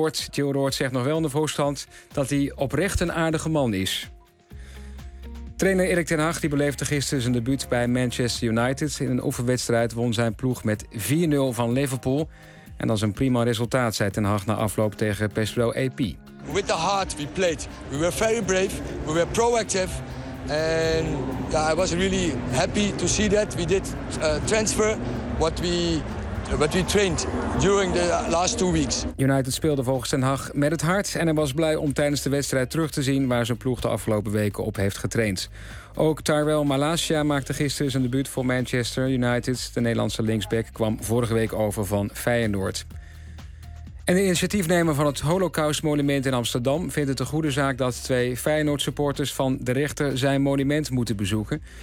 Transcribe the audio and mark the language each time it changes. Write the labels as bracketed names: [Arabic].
[Dutch] Jill Roord zegt nog wel in de voorstand dat hij oprecht een aardige man is. Trainer Erik ten Hag die beleefde gisteren zijn debuut bij Manchester United. In een oefenwedstrijd won zijn ploeg met 4-0 van Liverpool. En dat is een prima resultaat, zei ten Hag na afloop tegen PSV EP. [English] With the heart we played. We were very brave. We were proactive. And yeah, I was really happy to see that. We did transfer what we trained during the last 2 weeks. [Dutch] United speelde volgens ten Hag met het hart. En hij was blij om tijdens de wedstrijd terug te zien waar zijn ploeg de afgelopen weken op heeft getraind. Ook Tyrell Malacia maakte gisteren zijn debuut voor Manchester United. De Nederlandse linksback kwam vorige week over van Feyenoord. En de initiatiefnemer van het Holocaustmonument in Amsterdam vindt het een goede zaak dat 2 Feyenoord-supporters van de rechter zijn monument moeten bezoeken.